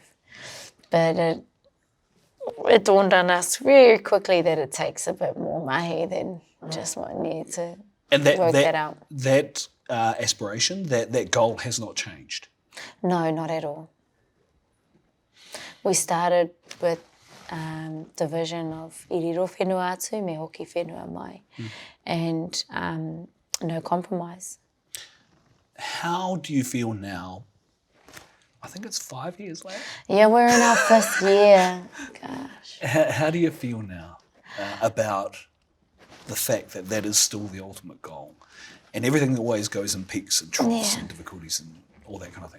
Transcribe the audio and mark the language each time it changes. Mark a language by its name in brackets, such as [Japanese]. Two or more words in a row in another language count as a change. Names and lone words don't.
[English] But it dawned on us very quickly that it takes a bit more mahi than just 1 year to work that out. That aspiration, that goal has not changed? No, not at all. We started with division of [Māori] iriro whenua atu me hoki whenua mai, [English] and no compromise. How do you feel now? I think it's 5 years later. Yeah, we're in our 5th year. Gosh. How do you feel now about the fact that that is still the ultimate goal, and everything always goes in peaks and troughs and difficulties and all that kind of thing?